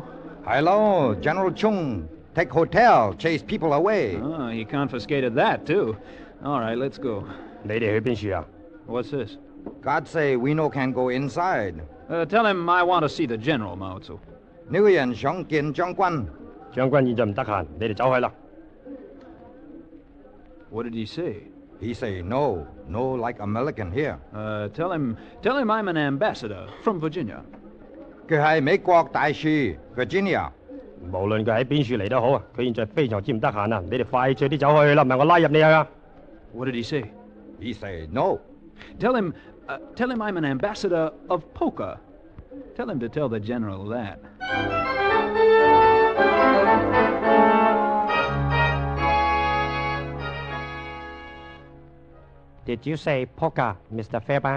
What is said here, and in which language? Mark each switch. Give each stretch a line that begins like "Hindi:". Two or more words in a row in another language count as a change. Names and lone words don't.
English: Hello, General Chung. Take hotel, chase people away. Oh, he confiscated that, too. All right, let's go. What's this? God say we no can go inside. Tell him I want to see the general, Mao Tzu.
Cantonese: 女人想見將軍. 將軍現在唔得閒，你哋走開啦。
English: What did he say? He say no. No like American here. Tell him I'm an ambassador from Virginia.
Cantonese: 佢係美國大使 Virginia。無論佢喺邊處嚟都好啊，佢現在非常之唔得閒啊！你哋快脆啲走開去啦，唔係我拉入你去啊！
English: What did he say? He say no. Tell him I'm an ambassador of poker. Tell him to tell the general that. Did you say poker, Mr. Fairbairn?